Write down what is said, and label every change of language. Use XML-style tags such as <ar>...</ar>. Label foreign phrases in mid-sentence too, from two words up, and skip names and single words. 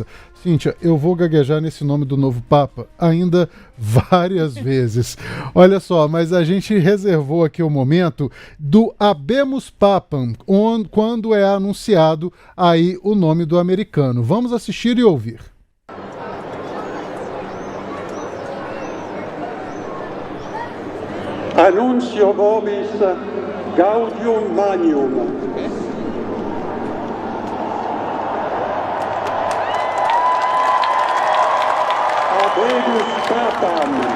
<pt>Cíntia, eu vou gaguejar nesse nome do novo Papa ainda várias vezes. Olha só, mas a gente reservou aqui o momento do</pt> <la>Habemus Papam,</la> <pt>quando é anunciado aí o nome do americano. Vamos assistir e ouvir.</pt> <la>Annuncio vobis gaudium magnum. Habemus Papam.</la>